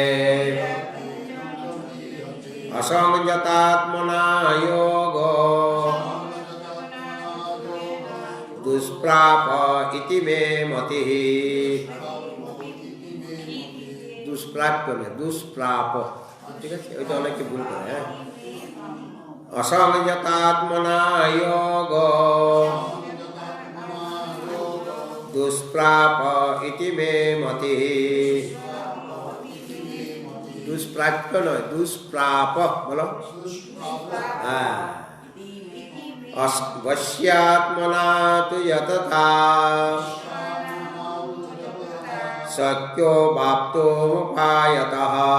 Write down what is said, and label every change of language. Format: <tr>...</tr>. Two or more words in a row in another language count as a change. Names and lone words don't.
<sa>असंयतात्मना योगो दुष्प्राप इति मे मतिः।</sa> <hi>दुष्प्राप्य ना दुष्प्राप, ठीक है?</hi> <bn>এটা অনেকে ভুল করে। হ্যাঁ,</bn> <sa>असंयतात्मना योगो दुष्प्राप इति मे मतिः।</sa> <bn>दुष्प्राप्य নয়, দুষ্প্রাপ বলো।</bn> <sa>हाँ, वश्यात्मना तु यतता शक्यो वाप्तुमुपायतः।</sa>